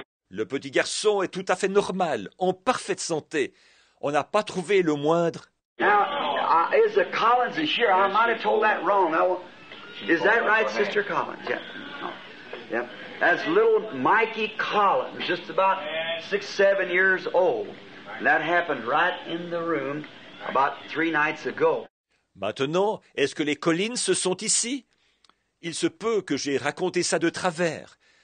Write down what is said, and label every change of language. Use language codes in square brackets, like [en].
[fr] Le petit garçon est tout à fait normal, en parfaite santé. On n'a pas trouvé le moindre. [en] Now, is the Collins is here? I might have told that wrong. Now, is that right, Sister Collins? Yeah. No. Yeah. That's little Mikey Collins, just about 6, 7 years old. And that happened right in the room about 3 nights ago. [fr] Maintenant, est-ce que les Collins sont ici? Il se peut que j'ai raconté ça de travers.